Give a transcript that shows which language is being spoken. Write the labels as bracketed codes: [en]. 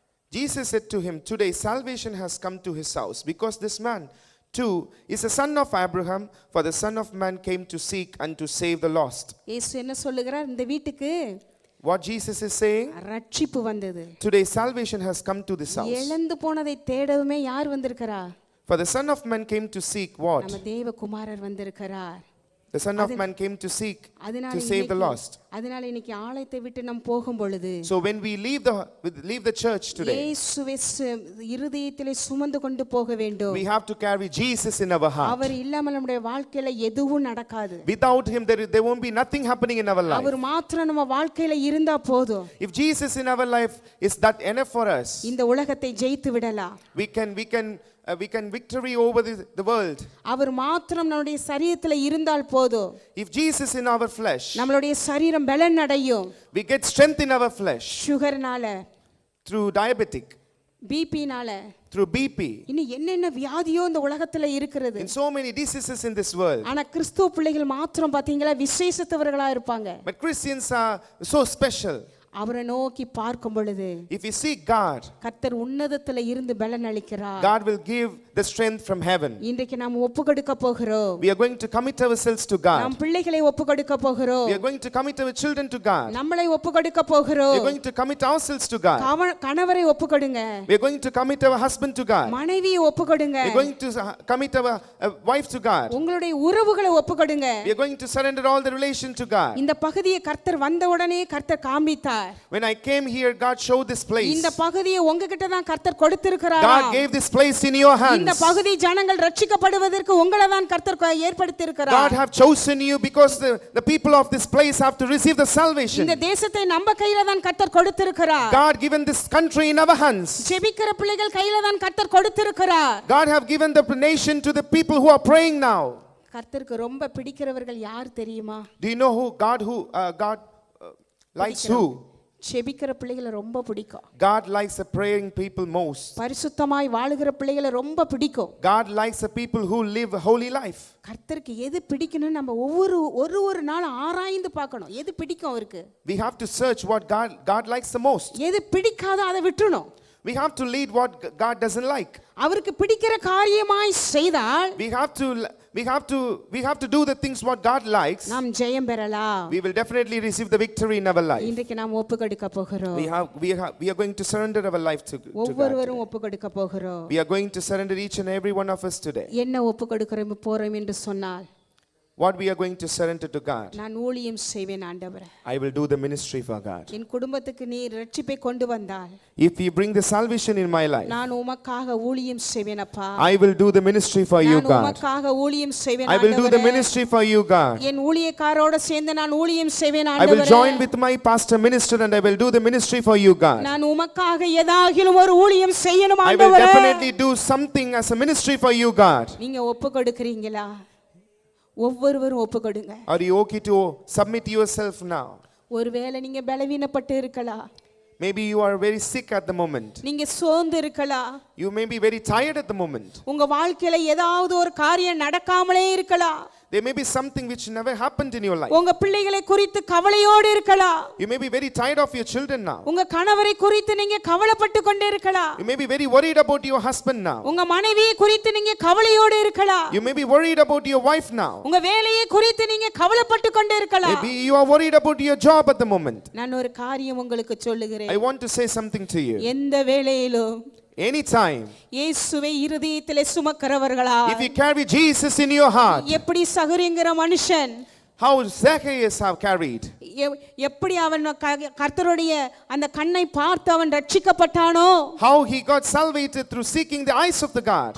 [en] Jesus said to him, "Today salvation has come to his house, because this man too is a son of Abraham, for the Son of Man came to seek and to save the lost." [ta] இயேசு என்ன சொல்லுகிறார்? இந்த வீட்டுக்கு [en] What Jesus is saying? [ta] ரட்சிப்பு வந்தது. [en] Today salvation has come to this house. [ta] இழந்து போனதை தேடவுமே யார் வந்திருக்கிறா? [en] For the Son of Man came to seek what? [ta] நம்ம தேவகுமாரர் வந்திருக்கிறார். [en] The Son of Man came to seek to save the lost. [ta] அதனால இன்னைக்கு ஆலயத்தை விட்டு நாம் போகும் பொழுது [en] So when we leave the church today, [ta] இயேசுவை இருதயத்திலே சுமந்து கொண்டு போக வேண்டும். [en] we have to carry Jesus in our heart. [ta] அவர் இல்லாமல் நம்முடைய வாழ்க்கையில எதுவும் நடக்காது. [en] Without him there won't be nothing happening in our life. [ta] அவர் மாத்திரம் நம்ம வாழ்க்கையில இருந்தா போதும். [en] If Jesus in our life is that enough for us, [ta] இந்த உலகத்தை ஜெயித்து விடலாம். [en] we can victory over the world. [ta] அவர் மாத்திரம் நம்முடைய சரீரத்துல இருந்தால் போதும். [en] If Jesus in our flesh, [ta] நம்மளுடைய சரீரம் பலன் அடையும். [en] we get strength in our flesh [ta] சுகர்னால, [en] through diabetic, [ta] பிபினால, [en] through BP, [ta] இன்னும் என்னென்ன வியாதியோ இந்த உலகத்துல இருக்கிறது. [en] in so many diseases in this world. [ta] ஆனா கிறிஸ்துவ பிள்ளைகள் மாத்திரம் பாத்தீங்களா விசேஷத்தவர்களா இருப்பாங்க. [en] But Christians are so special. [ta] அவரை நோக்கி பார்க்கும் பொழுது [en] If we seek God, [ta] கர்த்தர் உன்னதத்துல இருந்து பலன் அளிக்கிறார். [en] God will give the strength from heaven. [ta] இன்றைக்கு நாம் ஒப்புக்கொடுக்க போகிறோம். [en] We are going to commit ourselves to God. [ta] நாம் பிள்ளைகளை ஒப்புக்கொடுக்க போகிறோம். [en] We are going to commit our children to God. [ta] நம்மளை ஒப்புக்கொடுக்க போகிறோம். [en] We are going to commit ourselves to God. [ta] கணவரை ஒப்புக்கொடுங்க. [en] We are going to commit our husband to God. [ta] மனைவியை ஒப்புக்கொடுங்க. [en] We are going to commit our wife to God. [ta] உங்களுடைய உறவுகளை ஒப்புக்கொடுங்க. [en] We are going to surrender all the relation to God. [ta] இந்த பகுதியை கர்த்தர் வந்த உடனே கர்த்தர் காண்பித்தார். [en] When I came here, God showed this place. [ta] இந்த பகுதியை உங்ககிட்ட தான் கர்த்தர் கொடுத்திருக்கிறார். [en] God gave this place in your hands. [ta] இந்த பகுதி ஜனங்கள் ரட்சிக்கப்படுவதற்கு உங்களை தான் கர்த்தர் ஏற்படுத்தி இருக்கிறார். [en] God have chosen you because the people of this place have to receive the salvation. [ta] இந்த தேசத்தை நம்ம கையில தான் கர்த்தர் கொடுத்திருக்கிறார். [en] God given this country in our hands. [ta] ஜெபிக்கிற பிள்ளைகள் கையில தான் கர்த்தர் கொடுத்திருக்கிறார். [en] God have given the nation to the people who are praying now. [ta] கர்த்தருக்கு ரொம்ப பிடிக்கிறவர்கள் யார் தெரியுமா? [en] Do you know who God likes who? [ta] ஜெபிக்கிற பிள்ளைகளை ரொம்ப பிடிக்கும். [en] God likes the praying people most. [ta] பரிசுத்தமாய் வாழுகிற பிள்ளைகளை ரொம்ப பிடிக்கும். [en] God likes the people who live a holy life. [ta] கர்த்தருக்கு எது பிடிக்கும்னு நம்ம ஒவ்வொரு நாள் ஆராய்ந்து பார்க்கணும். எது பிடிக்கும் அவருக்கு? [en] We have to search what God likes the most. [ta] எது பிடிக்காதோ அதை விட்டுறணும். [en] We have to lead what God doesn't like. [ta] அவருக்கு பிடிக்கிற காரியமாய் செய்தால் [en] we have to do the things what God likes. [ta] நாம் ஜெயம் பெறலாம். [en] We will definitely receive the victory in our life. [ta] இன்றைக்கு நாம் ஒப்புக்கொடுக்க போகிறோம். [en] We are going to surrender our life to God. [ta] ஒவ்வொருவரும் ஒப்புக்கொடுக்க போகிறோம். [en] We are going to surrender each and every one of us today. [ta] என்ன ஒப்புக்கொடுக்கிறோம் போறோம் என்று சொன்னால் [en] what we are going to surrender to God. [ta] நான் ஊழியம் செய்வேன் ஆண்டவரே. [en] I will do the ministry for God. [ta] என் குடும்பத்துக்கு நீர் இரட்சிப்பை கொண்டு வந்தால் [en] If you bring the salvation in my life, [ta] நான் உமக்காக ஊழியம் செய்வேன் அப்பா. [en] I will do the ministry for you, [ta] நான் [en] God. [ta] உமக்காக ஊழியம் செய்வேன் [en] I will do the [ta] ஆண்டவரே. [en] ministry for you, God. [ta] என் ஊழியக்காரோட சேர்ந்து நான் ஊழியம் செய்வேன் [en] I will [ta] ஆண்டவரே. [en] join with my pastor minister and I will do the ministry for you, God. [ta] நான் உமக்காக ஏதாகிலும் ஒரு ஊழியம் செய்யணும் [en] I will [ta] ஆண்டவரே. [en] definitely do something as a ministry for you, God. [ta] நீங்க ஒப்பு கொடுக்கிறீங்களா? ஒவ்வொருவரும் ஒப்பு கொடுங்க. [en] Are you okay to submit yourself now? [ta] ஒருவேளை நீங்க பலவீனப்பட்டு இருக்கலாம். [en] Maybe you are very sick at the moment. [ta] நீங்க சோர்ந்து இருக்கலாம். [en] You may be very tired at the moment. [ta] உங்க வாழ்க்கையில ஏதாவது ஒரு காரியம் நடக்காமலே இருக்கலாம். [en] There may be something which never happened in your life. [ta] உங்க பிள்ளைகளை குறித்து கவலையோடு இருக்கலாம். [en] You may be very tired of your children now. [ta] உங்க கணவரை குறித்து நீங்க கவலைப்பட்டு கொண்டே இருக்கலாம். [en] You may be very worried about your husband now. [ta] உங்க மனைவியை குறித்து நீங்க கவலையோடு இருக்கலாம். [en] You may be worried about your wife now. [ta] உங்க வேலையை குறித்து நீங்க கவலைப்பட்டு கொண்டே இருக்கலாம். [en] Maybe you are worried about your job at the moment. [ta] நான் ஒரு காரியம் உங்களுக்கு சொல்லுகிறேன். [en] I want to say something to you. [ta] எந்த வேளையிலும் [en] Anytime, [ta] இயேசுவை இருதயத்திலே சுமக்கிறவர்களா, [en] if you carry Jesus in your heart, [ta] எப்படி சகுரிங்கிற மனுஷன் [en] how Zacchaeus have carried, [ta] எப்படி அவன் கர்த்தருடைய அந்த கண்ணை பார்த்து அவன் ரட்சிக்கப்பட்டானோ, [en] how he got salvated through seeking the eyes of the God.